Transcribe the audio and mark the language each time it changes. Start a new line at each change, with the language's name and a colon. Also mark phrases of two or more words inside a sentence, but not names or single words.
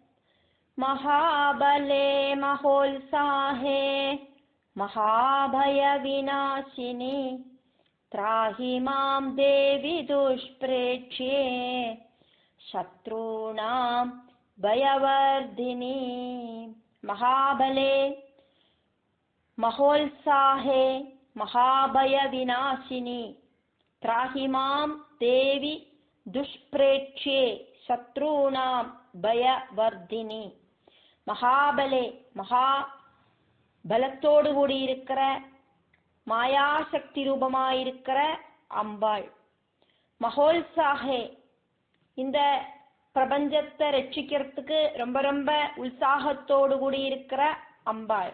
Sanskrit: മഹാബലേ മഹോത്സാഹേ മഹാഭയവിനാശിനി ത്രാഹി മാം ദേവി ദുഷ്പ്രേക്ഷ്യേ ശത്രുണാം ഭയവർധിനി. മഹാബലേ മഹോത്സാഹേ മഹാഭയവിനാശിനി ത്രാഹി മാം ദേവി ദുഷ്പ്രേക്ഷ്യേ ശത്രുണാം ഭയവർധിനി.
Tamil: மகாபலே மகாபலத்தோடு கூடி இருக்கிற மாயாசக்தி ரூபமாயிருக்கிற அம்பாள். மகோத்சாகே இந்த பிரபஞ்சத்தை ரட்சிக்கிறதுக்கு ரொம்ப ரொம்ப உற்சாகத்தோடு கூடி இருக்கிற அம்பாள்.